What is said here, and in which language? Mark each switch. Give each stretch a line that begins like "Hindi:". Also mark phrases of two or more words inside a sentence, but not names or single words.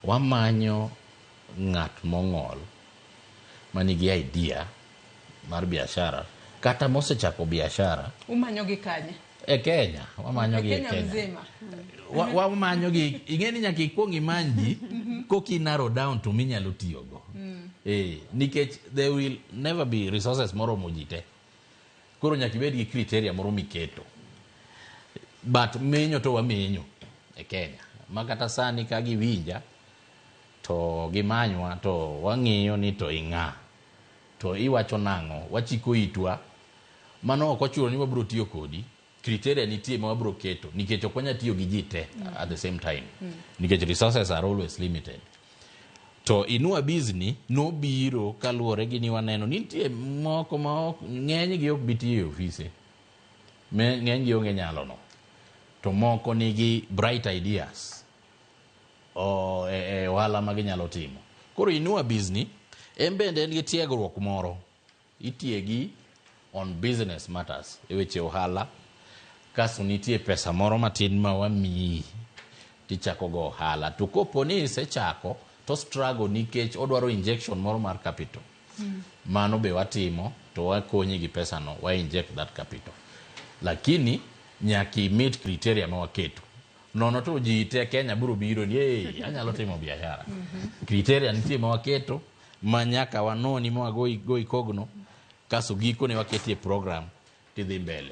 Luo (Kenya and Tanzania): wamanyo ng'at mong'ol manigi idea mar biashara kata mosechako biashara. Umanyo gi kanye? E Kenya, wamanyo gi e Kenya. Mzima. Wamanyo gi, ing'eni nyaka ikwong imany ji koki
English: narrow down
Luo (Kenya and Tanzania): to minyalo tiyogo. Nikech
English: there will never be resources
Luo (Kenya and Tanzania): moromo ji te. Koro nyaka ibed gi criteria moro miketo. But menyo to wamenyo e Kenya. Makata sani ka giwinja to gimanywa to wang'iyo ni to ing'a. To iwacho nang'o, wachiko itwa, mano ok ochuno ni wabiro tiyo kodi. Criteria nitie ma wabiro keto, nikech ok wanya tiyo gi ji te
English: at the same time. Nikech resources are always limited.
Luo (Kenya and Tanzania): To Inua Business nobiro kaluwore gi ni waneno nitie moko ma ng'eny gi ok biti e ofise. Ng'eny gi onge nyalo no. To moko nigi
English: bright ideas
Luo (Kenya and Tanzania): ohala ma ginyalo timo. Koro Inua Business bende en gi tiegruok moro itiegi
English: on business matters
Luo (Kenya and Tanzania): e weche ohala. Kaso nitie pesa moro matin ma wamiyi tichako go ohala. To kopo ni isechako to struggle nikech odwaro injection moro mar capital. Mano be watimo to wakonyi gi pesa no, wa
English: inject that capital.
Luo (Kenya and Tanzania): Lakini nyaki
English: meet criteria
Luo (Kenya and Tanzania): ma waketo. Nono to ji te Kenya biro biro ni anyalo timo biashara. Criteria nitie ma waketo ma nyaka wanoni ma go kogno. Kaso giko ne waketie program tidhi mbele.